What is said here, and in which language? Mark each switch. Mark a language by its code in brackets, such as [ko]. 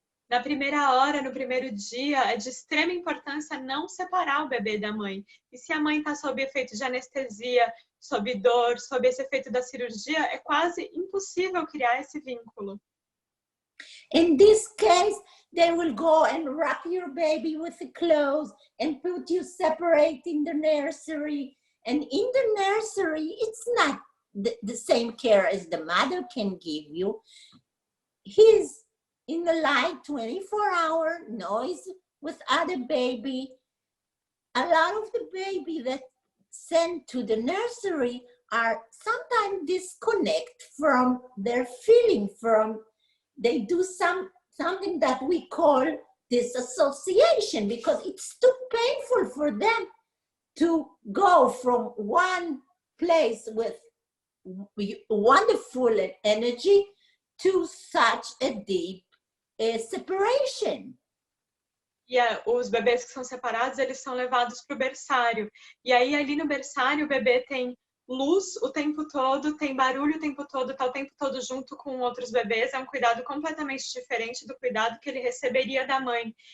[pt] Na primeira hora, no primeiro dia, é de extrema importância não separar o bebê da mãe. E se a mãe está sob efeito de anestesia, sob dor, sob esse efeito da cirurgia, é quase impossível criar esse vínculo. [en] In this case, they will go and wrap your baby with the clothes and put you separate in the nursery. And in the nursery, it's not the same care as the mother can give you. He's in the light 24-hour noise with other baby. A lot of the baby that sent to the nursery are sometimes disconnect from their feeling, they do something that we call disassociation, because it's too painful for them to go from one place with wonderful energy to such a deep separation. [pt] E os bebês que são separados, eles são levados para o berçário. E aí, ali no berçário, o bebê tem luz o tempo todo, tem barulho o tempo todo, está o tempo todo junto com outros bebês. É um cuidado completamente diferente do cuidado que ele receberia da mãe.